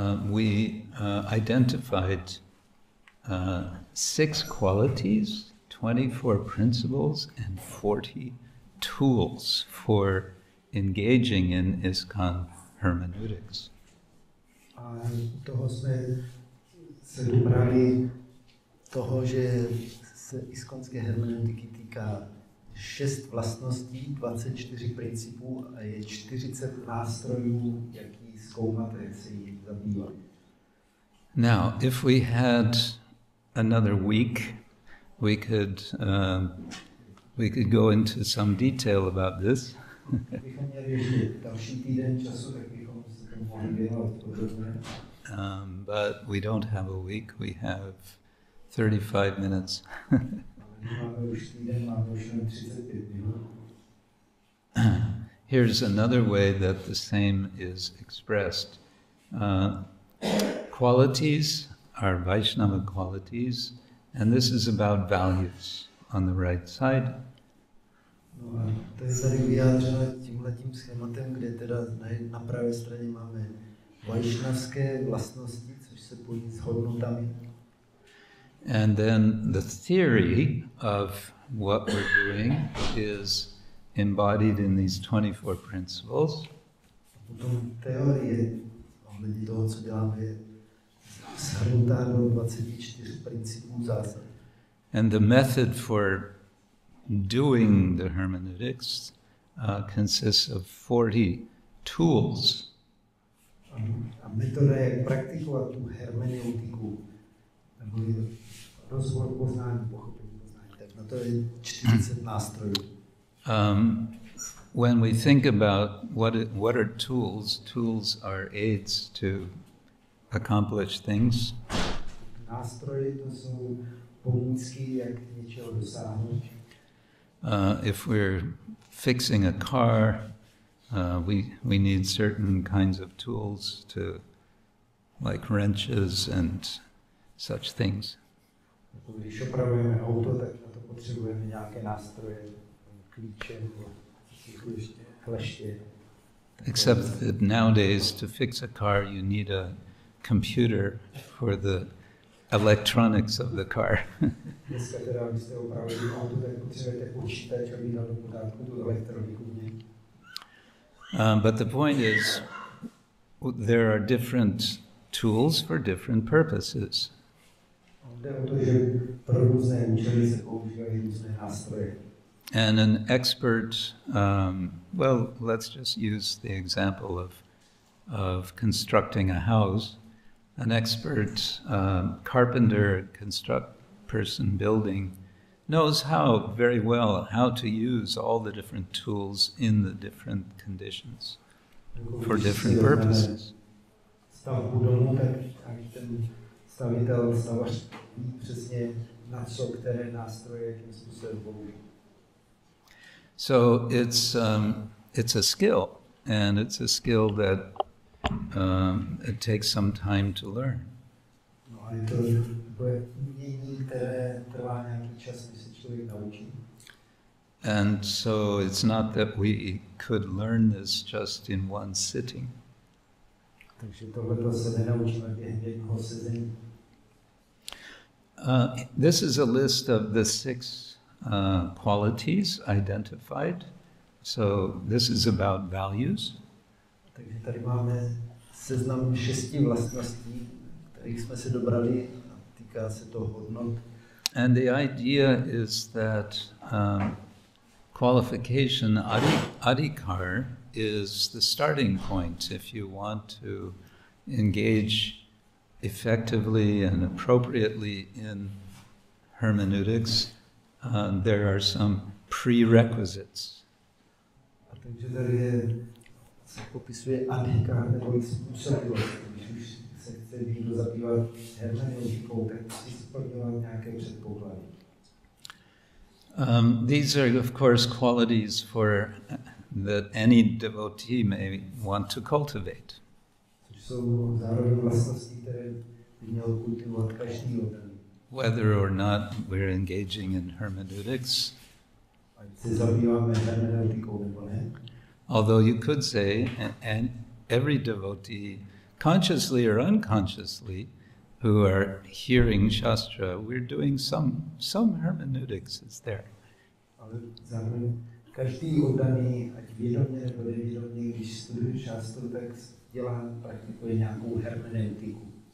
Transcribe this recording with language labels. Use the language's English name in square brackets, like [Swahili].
[English] We identified 6 qualities, 24 principles, and 40 tools for engaging in ISKCON hermeneutics. [Czech] A toho jsme se dobrali toho, že se iskonské hermeneutiky týká 6 vlastností, 24 principů a je 40 nástrojů, jak ji zkoumat a jak se jí zabývat. [English] Now, if we had another week, we could go into some detail about this. [Czech] Kdybychom měli ještě další týden času, tak bychom se tomu mohli věnovat podrobně. [English] But we don't have a week, we have 35 minutes. [Czech] Máme už týden, máme už jen 35 minut. [English] Here's another way that the same is expressed. Qualities are Vaishnava qualities, and this is about values on the right side. [Czech] No a to je tady vyjádřeno tímhletím schématem, kde teda na pravé straně máme vajšnavské vlastnosti, což se pojí s hodnotami. [English] And then the theory of what we're doing is embodied in these 24 principles. [Czech] Potom teorie ohledně toho, co děláme, je shrnutá do 24 principů zásad. [English] And the method for doing the hermeneutics consists of 40 tools. [Czech] A metoda, jak praktikovat tu hermeneutiku, nebo rozvoj poznání, pochopení poznání, tak na to je 40 nástrojů. [English] When we think about what are tools, tools are aids to accomplish things. [Czech] Nástroje to jsou pomůcky, jak něčeho dosáhnout. [English] If we're fixing a car, we need certain kinds of tools to like wrenches and such things. [Czech] Když opravujeme auto, tak na to potřebujeme nějaké nástroje, klíče nebo kleště. [English] Except that nowadays, to fix a car, you need a computer for the electronics of the car. [Czech] Dneska teda, abyste opravili auto, tak potřebujete počítač, aby dal do pořádku tu elektroniku v něm. [English] But the point is, there are different tools for different purposes. [Czech] Jde o to, že pro různé účely se používají různé nástroje. [English] And an expert, well, let's just use the example of constructing a house. An expert carpenter, construct person building, knows very well how to use all the different tools in the different conditions for different purposes. [Czech] Stavbu domu, tak ten stavitel, stavař ví přesně na co, které nástroje, jakým způsobem použít. [English] So it's a skill, and it's a skill that it takes some time to learn. [Czech] No a je to umění, které trvá nějaký čas, než se člověk naučí. [English] And so it's not that we could learn this just in one sitting. [Czech] Takže tohleto se nenaučíme během jednoho sezení. [English] This is a list of the 6 qualities identified. So this is about values. [Czech] Takže tady máme seznam 6 vlastností, kterých jsme se dobrali, týká se to hodnot. [English] And the idea is that qualification, adhikar, is the starting point if you want to engage effectively and appropriately in hermeneutics. There are some prerequisites. [Czech] A takže tady se popisuje adhikar neboli způsobilost. Když už se chce někdo zabývat hermeneutikou, tak musí splňovat nějaké předpoklady. [English] These are, of course, qualities that any devotee may want to cultivate. [Czech] Což jsou zároveň vlastnosti, které by měl kultivovat každý oddaný. [English] Whether or not we're engaging in hermeneutics. [Czech] Ať se zabýváme hermeneutikou nebo ne. [English] Although you could say, and every devotee, consciously or unconsciously, who are hearing Śāstra, we're doing some hermeneutics is there. [Czech] Ale zároveň každý oddaný, ať vědomě nebo nevědomě, když studuje Śāstru, tak praktikuje nějakou hermeneutiku.